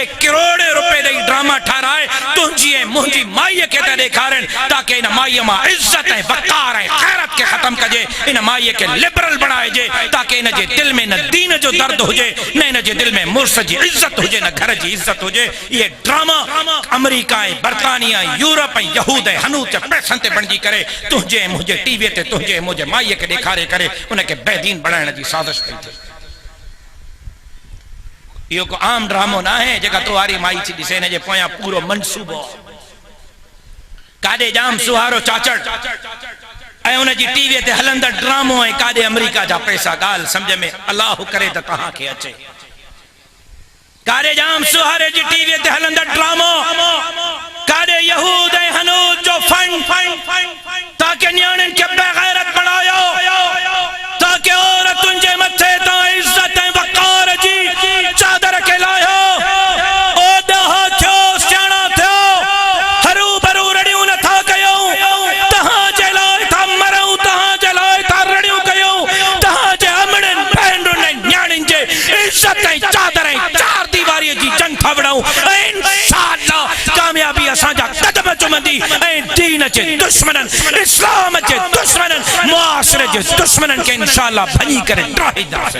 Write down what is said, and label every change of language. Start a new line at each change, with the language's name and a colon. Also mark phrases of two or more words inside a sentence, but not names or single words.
Sindhi: करोड़े रुपए दई ड्रामा ठाराए तुंहिंजी ऐं मुंहिंजी माईअ खे त ॾेखारनि ताकि इन माईअ मां इज्जत ऐं वक़ार ऐं ख़ैरत खे ख़त्म कजे इन माईअ खे लिबरल बणाइजे ताकि इन जे दिल में न दीन जो दर्द हुजे न इन जे दिल में मुर्स जी इज्जत हुजे न घर जी इज्जत हुजे ये ड्रामा अमेरिका ऐं बर्तानिया यूरोप ऐं यहूद ऐं हनूद जे पैसनि ते बणिजी करे तुंहिंजे ऐं मुंहिंजे टीवीअ ते तुंहिंजे ऐं मुंहिंजे माईअ खे ॾेखारे करे उनखे बेदीन बणाइण जी साज़िश पई थिए यो को आम ड्रामो ना है जेका तुहारी माई थी दिसे ने जे पोया पूरो मंसूबो कादे जाम सुहारो चाचड़ ऐ उन जी टीवी ते हलंदा ड्रामो ऐ कादे अमेरिका जा पैसा गाल समझ में अल्लाह करे त तहां के अचे कादे जाम सुहारे जी टीवी ते हलंदा ड्रामो कादे यहूद ऐ हनूद जो फंड ताकि न्याणन के बेगैरत बनायो ताकि औरतुन जे मथे ता इज्जत ऐ वकार जी चादर के लायो ओ दहा थो स्याणा थो हरू भरू रड़ियूं न था कयो तहां जे लाइ था मरऊं तहां जे लाइ था रड़ियूं कयो तहां जे अमड़न भेनरुन ऐं न्याणिन जे इज्जत ऐं चादर ऐं चार दीवारी जी जंग था विड़ऊं इंशाअल्लाह कामयाबी असां जा कदम चुमंदी ऐं दीन जे दुश्मनन इस्लाम जे दुश्मनन मुआशरे जे दुश्मनन के इंशाअल्लाह भनी करे ड्राहींदासीं